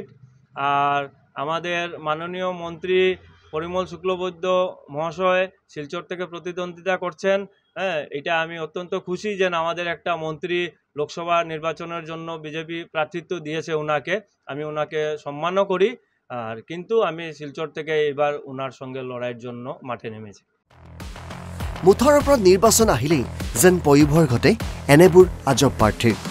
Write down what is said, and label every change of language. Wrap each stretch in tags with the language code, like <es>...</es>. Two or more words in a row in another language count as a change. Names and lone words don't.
<bn>আর আমাদের মাননীয় মন্ত্রী পরিমল শুক্লবৈদ্য মহাশয় শিলচর থেকে প্রতিদ্বন্দ্বিতা করছেন। হ্যাঁ, এটা আমি অত্যন্ত খুশি যে আমাদের একটা মন্ত্রী লোকসভা নির্বাচনের জন্য বিজেপি প্রার্থিত্ব দিয়েছে ওনাকে। আমি ওনাকে সম্মানও করি, আর কিন্তু আমি শিলচর থেকে এবার ওনার সঙ্গে লড়াইয়ের জন্য মাঠে নেমেছি।</bn> <as>মুঠৰ ওপৰত নিৰ্বাচন আহিলেই যেন পয়োভৰ ঘটে এনেবোৰ আজব প্ৰাৰ্থীৰ।</as>